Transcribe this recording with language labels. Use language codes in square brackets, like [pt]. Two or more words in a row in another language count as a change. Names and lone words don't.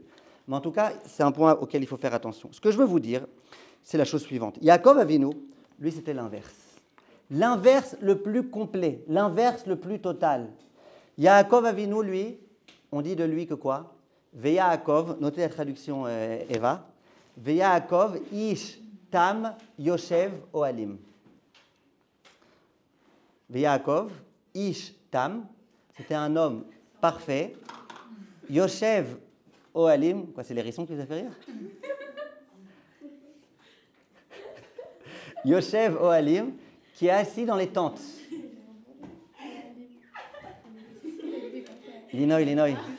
[fr] Mais en tout cas, c'est un point auquel il faut faire attention. Ce que je veux vous dire, c'est la chose suivante. Yaakov Avinu, lui, c'était l'inverse. L'inverse le plus complet, l'inverse le plus total. Yaakov Avinu, lui, on dit de lui que quoi? Veyaakov, notez la traduction Eva. [he] ויעקב איש תם ישב אהלים. ויעקב איש תם, [fr] c'était un homme parfait. [he] ישב אהלים, [fr] quoi, c'est l'hérisson qui vous a fait rire? [he] ישב אהלים, [fr] qui est assis dans les tentes. Illinois.